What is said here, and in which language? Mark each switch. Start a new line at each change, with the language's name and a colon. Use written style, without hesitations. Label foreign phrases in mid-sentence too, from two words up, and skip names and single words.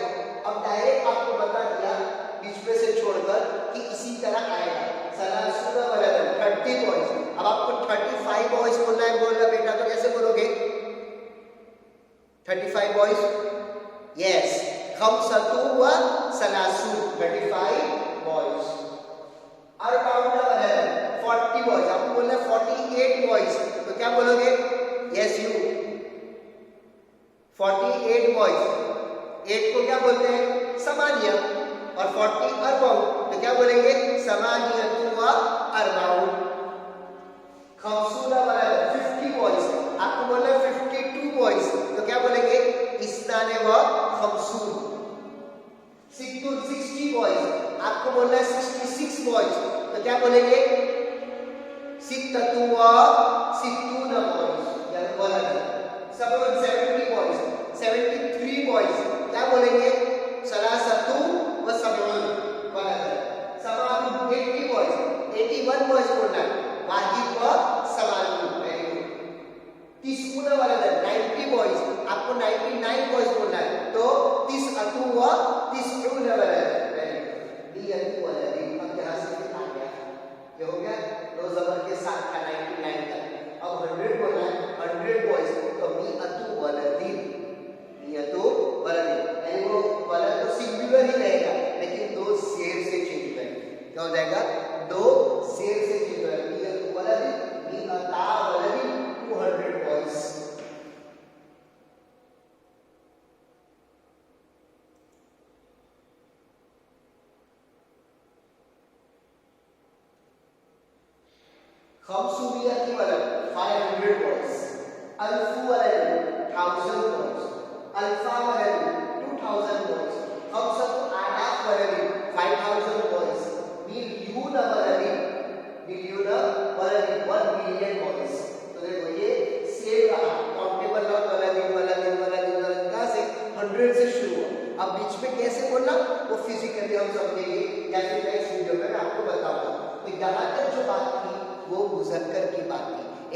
Hindi: अब डायरेक्ट आपको बता दिया बीच में से छोड़कर कि इसी तरह आएगा।
Arabic: ثلاثون ولدا, 30 बॉयज।
Hindi: अब आपको 35 बॉयज बोलना है, बोल रहा बेटा, तो कैसे बोलोगे 35 बॉयज? यस,
Arabic: خمسة وثلاثون, 35 बॉयज। أربعون ولدا, 40 बॉयज।
Hindi: आपको बोलना है 48 बॉयज, तो क्या बोलोगे?
English: yes you, 48 boys.
Hindi: 8 को क्या बोलते हैं? समानिया। और 40 अरबाउन, तो क्या बोलेंगे?
Arabic: ثمانية وأربعون. خمسون ولدا, 50 बॉयज।
Hindi: आपको बोलना है 52 बॉयज, तो क्या बोलेंगे?
Arabic: اثنان وخمسون. ستون, 60 बॉयज।
Hindi: आपको बोलना है 66 बॉयज, तो क्या बोलेंगे?
Arabic: ستة وستون बॉयज या वलदन।
Hindi: सबअन, 70 बॉयज। 73 बॉयज, क्या बोलेंगे?
Arabic: ثلاثة وسبعون ولدا. समानुन, 80 बॉयज।
Hindi: 81 बॉयज बोलना है,
Arabic: واحد وثمانون.
English: very good.
Arabic: تسعون ولدا, 90 बॉयज।
Hindi: आपको 99 बॉयज बोलना है, तो
Arabic: تسعة وتسعون ولدا.
English: very good.
Arabic: مئة ولد.
Hindi: अब यहां से आ गया, ये हो गया दो जबर के साथ का 99 तक। अब 100 बोलना है, 100 बॉयज, तो
Arabic: مئة ولد، مئة ولد.
Hindi: यानी वो वलद तो सिंगुलर ही रहेगा, लेकिन दो शेर से चेंज करेंगे। क्या हो जाएगा? दो शेर से चेंज करेंगे।
Arabic: مئة ولد، مئتا ولد, 200 बॉयज। خمسمئة ولد, 500 बॉयज। ألف ولد, 1000 बॉयज। ألفا ولد, 2000 बॉयज। خمسة آلاف ولد, 5000 बॉयज। مليون ولد، مليون ولد, 1
English: million boys.
Hindi: तो देखो ये सेम रहा,
English: countable noun
Arabic: ولد ولد ولد ولد,
Hindi: कहां से? 100 से शुरू हुआ। अब बीच में कैसे बोलना, वो फिजिकली हम समझेंगे या फिर
English: next video
Hindi: में मैं आपको बताऊंगा। तो यहां तक जो बात थी वो मुज़क्कर की बात थी।